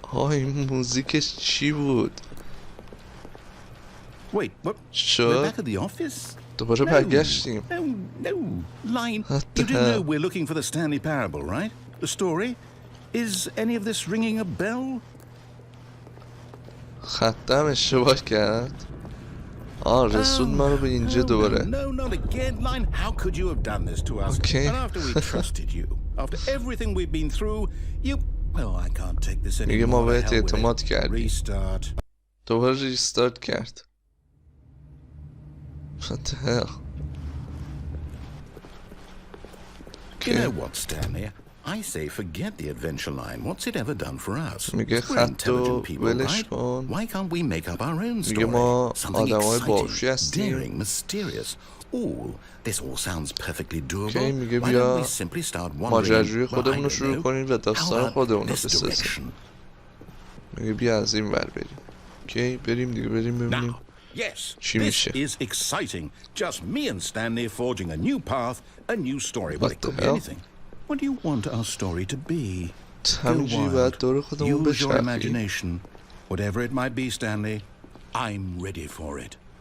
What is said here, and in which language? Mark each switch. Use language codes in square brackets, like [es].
[fa] این موزیکش چی بود؟ [en] Wait, what? We're back at the office? [fa] دوباره برگشتیم. [en] No. Line, you do know we're looking for the Stanley Parable, right? The story? Is any of this ringing a bell? [fa] خطم اشتباه کرد. رسول ما رو به اینجا دوباره. [en] No, not again, Line. How could you have done this to us? Okay. And after we trusted you, after everything we've been through, you... Well, I can't take this anymore. [fa] میگه ما بهت اعتماد کردیم. [en] Restart. [fa] دوباره ریستارت کرد. [en] What the hell? You know what, Stanley? I say forget the adventure line. What's it ever done for us? We're intelligent people, right? Why can't we make up our own story? Something exciting, daring, mysterious. This all sounds perfectly doable. Why don't we simply start wandering [fa] خودمون رو شروع کنیم و داستان خودمون رو بسازیم. میگه بیا از این ور بریم. اوکی بریم دیگه بریم ببینیم. [en] Yes, this is exciting. Just me and Stanley forging a new path, a new story. Well, it could be anything. What do you want our story to be? Go wild. Use your imagination. Whatever it might be, Stanley, I'm ready for it.